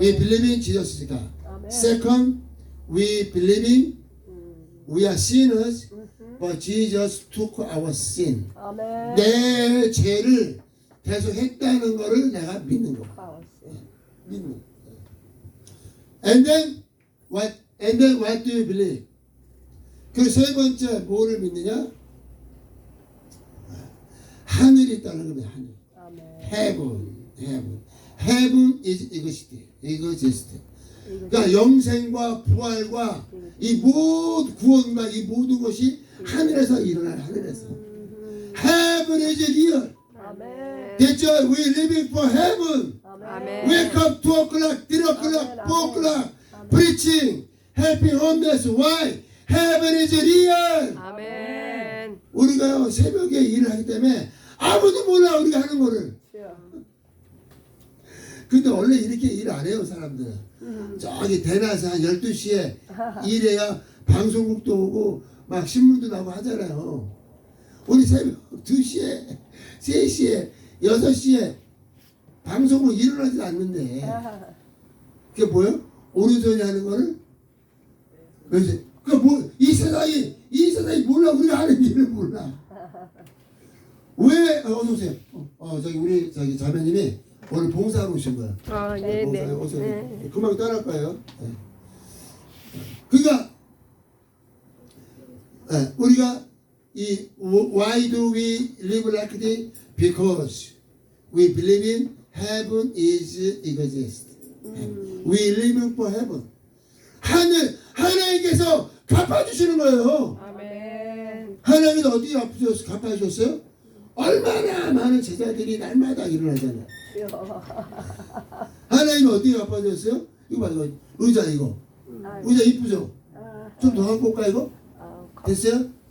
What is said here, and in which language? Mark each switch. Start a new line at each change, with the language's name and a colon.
English: We believe in Jesus is God.
Korean: 아멘.
English: Second, we believe in we are sinners, but Jesus took our sin.
Korean: 아멘. 내 죄를 대속했다는 거를 내가 믿는 거야. 파워스. 믿는 거.
English: And then what do you believe?
Korean: 그 세 번째 뭐를 믿느냐? 하늘이 있다는 겁니다. 하늘. 아멘.
English: Heaven is exist.
Korean: 그러니까 영생과 부활과 이 모든 구원과 이 모든 것이 하늘에서 일어나는 하늘에서.
English: Heaven is real.
Korean: 아멘.
English: That's why we living for heaven.
Korean: 아멘.
English: Wake up 2 o'clock, 3 o'clock, 4 o'clock, preaching, helping homeless. Why? Heaven is real.
Korean: 아멘. 우리가 새벽에 일을 하기 때문에 아무도 몰라 우리가 하는 거를. 근데 원래 이렇게 일 안 해요 사람들은. 저기 대낮에 한 12시에 일해야 방송국도 오고 막 신문도 나고 하잖아요. 우리 새벽 2시에 3시에 6시에 방송국 일어나지도 않는데 그게 뭐예요? 오른손이 하는 거를 그래서 이 세상이 몰라. 우리가 하는 일을 몰라. 왜 어서 오세요. 저기 우리 자매님이 오늘 봉사하러 오신 거야. 네, 네. 어서 네. 금방 떠날 거예요. 네. 그러니까 우리가
English: why do we live like this? Because we believe in heaven is exist. We live for heaven.
Korean: 하나님께서 갚아주시는 거예요. 아멘. 하나님께서 어떻게 갚아주셨어요? 얼마나 많은 제자들이 날마다 일어나잖아요. 하나님이 어떻게 갚아주셨어요? 이거 봐, 이거 의자 이거. 의자 이쁘죠? 좀 더 갖고 올까 이거? 됐어요?